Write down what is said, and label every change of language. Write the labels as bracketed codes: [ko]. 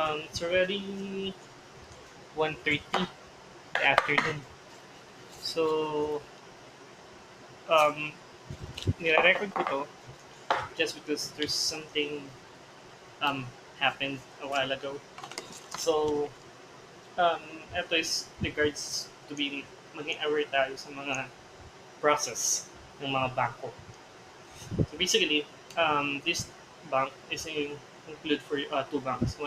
[en] It's already 1:30 the afternoon. So, um, [tl] nire-record ko to [en] just because there's something happened a while ago. [tl] So, um, ito [en] is regards to being [tl] maging aware tayo sa mga process ng mga bangko. [en] So basically, this bank is include for two banks.